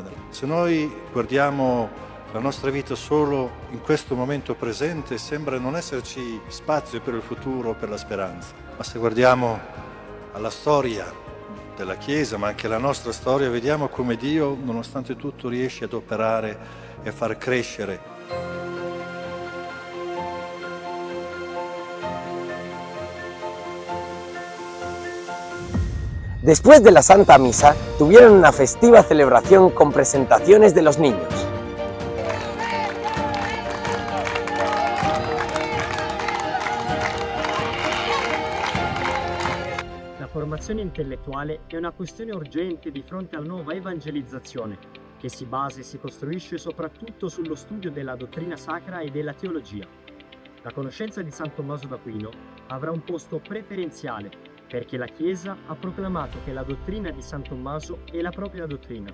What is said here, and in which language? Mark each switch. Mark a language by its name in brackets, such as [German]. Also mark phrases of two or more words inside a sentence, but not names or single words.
[Italian] Se noi guardiamo la nostra vita solo in questo momento presente, sembra non esserci spazio per il futuro, per la speranza. Ma se guardiamo alla storia della Chiesa, ma anche alla nostra storia, vediamo come Dio, nonostante tutto, riesce ad operare e a far crescere. [Spanish] Después de la Santa Misa, tuvieron una festiva celebración con presentaciones de los niños. [Italian] La formazione intellettuale è una questione urgente di fronte alla nuova evangelizzazione, che si basa e si costruisce soprattutto sullo studio della dottrina sacra e della teologia. La conoscenza di San Tommaso d'Aquino avrà un posto preferenziale, perché la Chiesa ha proclamato che la dottrina di San Tommaso è la propria dottrina.